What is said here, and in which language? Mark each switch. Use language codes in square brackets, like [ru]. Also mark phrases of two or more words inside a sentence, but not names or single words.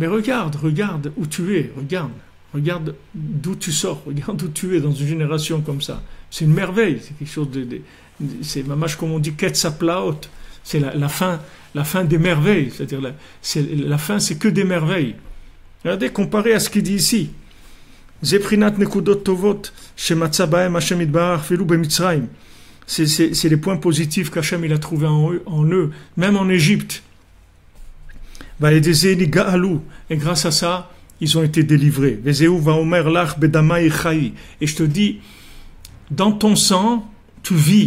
[fr] Mais regarde où tu es, regarde d'où tu sors, regarde où tu es dans une génération comme ça. C'est une merveille, c'est quelque chose c'est mamash comme on dit, ketsaplaot, c'est la fin des merveilles, c'est-à-dire la fin c'est que des merveilles. Regardez, comparé à ce qu'il dit ici. [he] זה פרט נקודות טובות, שמצא בהם השם יתברך אפילו במצרים. [fr] C'est les points positifs qu'Hachem il a trouvé en eux, même en Égypte. Et grâce à ça, ils ont été délivrés. Et je te dis, dans ton sang, tu vis.